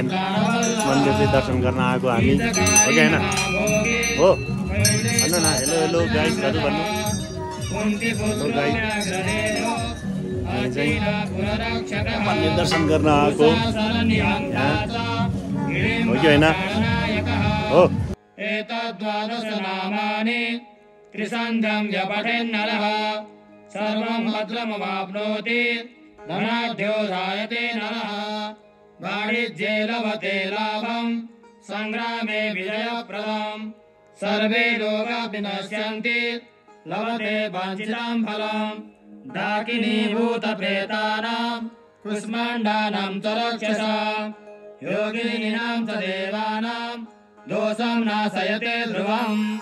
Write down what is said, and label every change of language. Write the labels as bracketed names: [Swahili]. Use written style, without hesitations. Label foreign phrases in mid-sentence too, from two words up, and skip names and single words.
[Nepali] मन्दिर चाहिँ दर्शन गर्न आएको हामी हो कि हैन हो भन्नु न [English] hello hello [Nepali] गाइजहरु भन्नु [English] hello guys [Nepali] हामी चाहिँ मन्दिर दर्शन गर्न आएको हो कि हैन हो [Sanskrit] एतद्वादश नामानि त्रिसन्ध्यं यपठेन्नरः सर्वं भद्रमवाप्नोति धनाढ्यो जायते नरः वाणिज्ये लभते लाभं संग्रामे विजयप्रदम् सर्वे लोका विनश्यन्ति लभते वाञ्छितं फलम् डाकिनीभूतप्रेतानां कुष्माण्डानां च रक्षसां योगिनीनां च देवानां दोषं नाशयते ध्रुवम्।